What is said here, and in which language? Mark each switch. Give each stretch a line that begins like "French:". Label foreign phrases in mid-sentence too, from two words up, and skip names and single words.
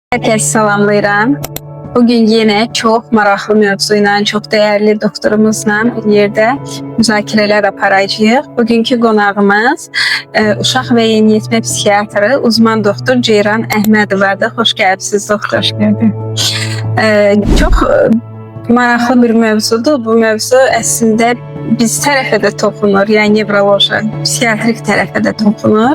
Azerbaijani: Herkes salamlayıram.
Turkish: Bugün yine çok maraqlı mövzuyla, çok değerli doktorumuzla bir yerde
Azerbaijani: müzakirələr aparacağıq. Bugünkü qonağımız uşaq və yeniyetmə psixiatrı, uzman doktor Ceyran Əhmədovadır. Xoş gəldiniz doktor.
Turkish: Hoş geldin.
Azerbaijani: Çox maraqlı bir mövzudur. Bu mövzu əslində biz tərəfə də toxunur, yəni nevroloji, psixiatrik tərəfə də toxunur.